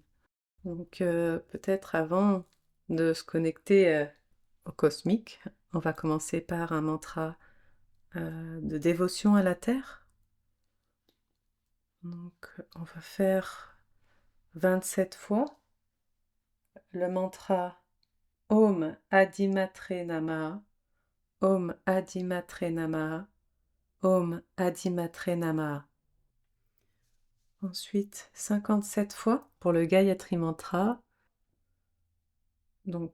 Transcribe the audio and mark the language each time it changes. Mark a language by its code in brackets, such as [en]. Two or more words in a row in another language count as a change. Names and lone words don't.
[fr] Donc peut-être avant de se connecter au cosmique, on va commencer par un mantra de dévotion à la Terre. Donc on va faire 27 fois le mantra [sa] ॐ आदिमात्रे नमः, ॐ आदिमात्रे नमः, ॐ आदिमात्रे नमः. [fr] Ensuite 57 fois pour le Gayatri Mantra